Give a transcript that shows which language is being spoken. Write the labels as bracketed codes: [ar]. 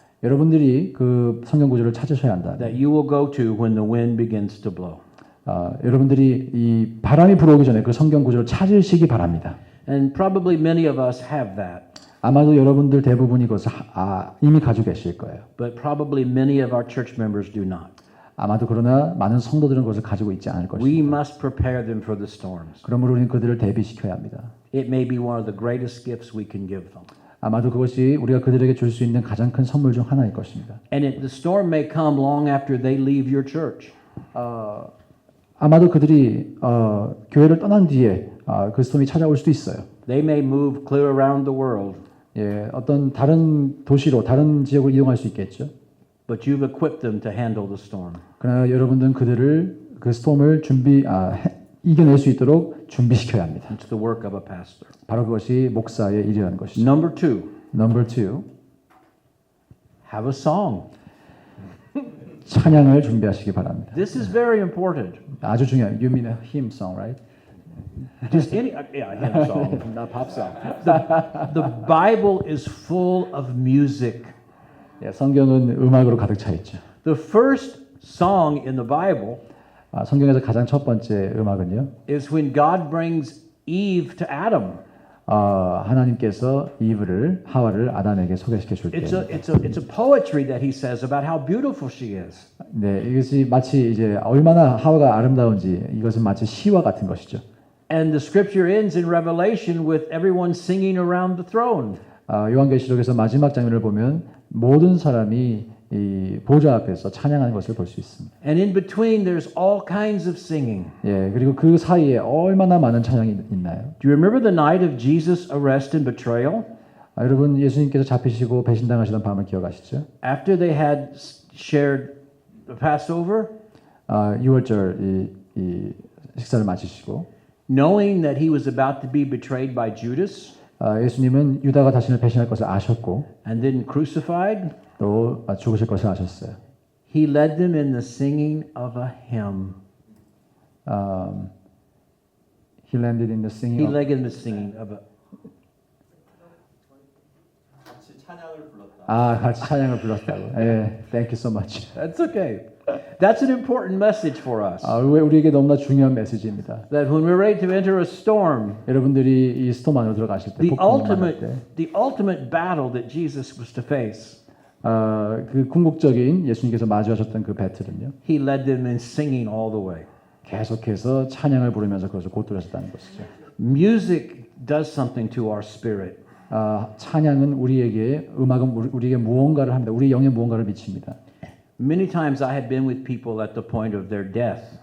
[ko] 여러분들이 그 성경 구절을 찾으셔야 한다. [en] that you will go to when the wind begins to blow. [ko] 여러분들이 이 바람이 불어오기 전에 그 성경 구절을 찾으시기 바랍니다. [en] And probably many of us have that, [ko] 아마도 여러분들 대부분이 그것을 이미 가지고 계실 거예요. [en] but probably many of our church members do not. [ko] 아마도 그러나 많은 성도들은 그것을 가지고 있지 않을 [en] We [ko] 것입니다. [en] must prepare them for the storms. [ko] 그러므로 우리는 그들을 대비시켜야 합니다. [en] It may be one of the greatest gifts we can give them. [ko] 아마도 그것이 우리가 그들에게 줄 수 있는 가장 큰 선물 중 하나일 것입니다. [en] And the storm may come long after they leave your church. [ko] 아마도 그들이 교회를 떠난 뒤에 그 스톰이 찾아올 수도 있어요. [en] They may move clear around the world, [ko] 예, 어떤 다른 도시로 다른 지역으로 이동할 수 있겠죠. [en] but you've equipped them to handle the storm. [ko] 그러나 여러분들은 그들을 그 스톰을 이겨낼 수 있도록 준비시켜야 합니다. [en] It's the work of a pastor. [ko] 바로 그것이 목사의 일이라는 것이죠. [en] Number two, Number 2, have a song. [ko] 찬양을 준비하시기 바랍니다. [en] This is very important. [ko] 아주 중요해요. [en] You mean a hymn song, right? Just any, hymn song. Not pop song. The Bible is full of music. [ko] 예, 성경은 음악으로 가득 차 있죠. [en] The first song in the Bible [ko] 성경에서 가장 첫 번째 음악은요. [en] is when God brings Eve to Adam. [ko] 하나님께서 이브를 하와를 아담에게 소개시켜 줄 때. [en] It's a poetry that he says about how beautiful she is. [ko] 네, 이것이 마치 이제 얼마나 하와가 아름다운지 이것은 마치 시와 같은 것이죠. [en] And the scripture ends in Revelation with everyone singing around the throne. [ko] 요한계시록에서 마지막 장면을 보면 모든 사람이 이 보좌 앞에서 찬양하는 것을 볼 수 있습니다. [en] And in between there's all kinds of singing. [ko] 예, 그리고 그 사이에 얼마나 많은 찬양이 있나요? [en] Do you remember the night of Jesus' arrest and betrayal? [ko] 여러분 예수님께서 잡히시고 배신당하시던 밤을 기억하시죠? [en] After they had shared the Passover, [ko] 6월절 이 식사를 마치시고 [en] knowing that he was about to be betrayed by Judas [ko] 예수님은 유다가 자신을 배신할 것을 아셨고 [en] and then crucified, [ko] 또 죽으실 것을 아셨어요. [en] he led them in the singing of a hymn. He landed in the singing. He led them in the singing of a [ko] 같이 찬양을 불렀다고. 예, [en] thank you so much. That's okay. That's an important message for us. [ko] 우리에게 너무나 중요한 메시지입니다. [en] That when we're ready to enter a storm, [ko] 여러분들이 이 스톰 안으로 들어가실 때, [en] the [ko] 폭풍을 만날 때, [en] ultimate battle that Jesus was to face, [ko] 그 궁극적인 예수님께서 마주하셨던 그 배틀은요. [en] he led them in singing all the way. [ko] 계속해서 찬양을 부르면서 그것을 곧들으셨다는 것이죠. [en] Music does something to our spirit. [ko] 찬양은 우리에게 음악은 우리에게 무언가를 합니다. 우리 영에 무언가를 미칩니다. [en] Many times I have been with people at the point of their death.